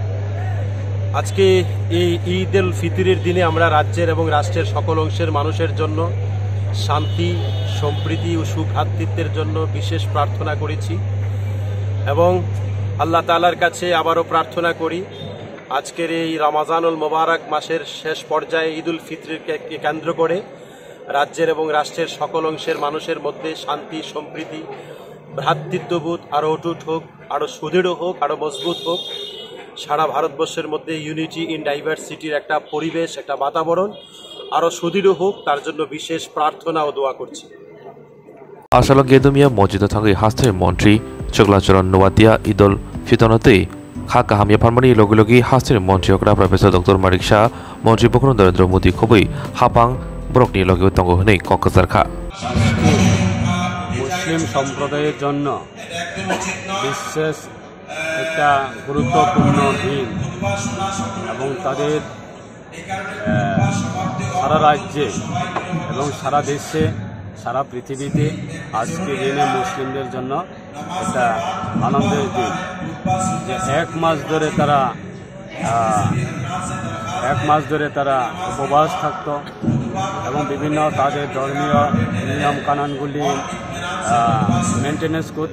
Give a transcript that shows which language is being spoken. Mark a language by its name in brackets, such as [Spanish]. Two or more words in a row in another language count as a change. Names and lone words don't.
[Bangla] আজকে এই ঈদুল ফিতরের দিনে আমরা রাজ্যের এবং রাষ্ট্রের সকল অংশের মানুষের জন্য শান্তি, সম্প্রীতি ও সুভ্রাতৃত্বের জন্য বিশেষ প্রার্থনা করেছি এবং আল্লাহ তাআলার কাছে আবারও প্রার্থনা করি আজকের এই রমজানুল মোবারক মাসের শেষ পর্যায়ে ঈদুল ফিতরকে কেন্দ্র করে রাজ্যের এবং রাষ্ট্রের সকল অংশের মানুষের মধ্যে শান্তি, সম্প্রীতি, ভ্রাতৃত্ববোধ আরও অটুট হোক, আরও সুদৃঢ় হোক, আরও মজবুত হোক। সারা ভারতবর্ষের মধ্যে [English] unity in diversity [Bangla] একটা পরিবেশ, একটা বাতাবরণ আরও সুদৃঢ় হোক, তার জন্য বিশেষ প্রার্থনা ও দোয়া করছি। [Kok Borok] Asalo Gedumia Mojito Thangai Haste Montri Choglachoron Nuwatia Idul Fitonate Khakahamia Parmani Logilogi Haste Montri Okra Professor Dr. Marik Shah Montri Bokron Narendra Modi Khobui Hapang Brokni Logi Tongo Hne Kokazarkha [Bangla] মুসলিম সম্প্রদায়ের জন্য বিশেষ একটা গুরুত্বপূর্ণ দিন এবং তাদের সারা রাজ্যে এবং সারা দেশে সারা পৃথিবীতে আজকে দিনে মুসলিমদের জন্য একটা আনন্দের দিন যে এক মাস ধরে তারা উপবাস থাকত এবং বিভিন্ন তাদের ধর্মীয় নিয়ম কানুনগুলি মেনটেনেন্স করত।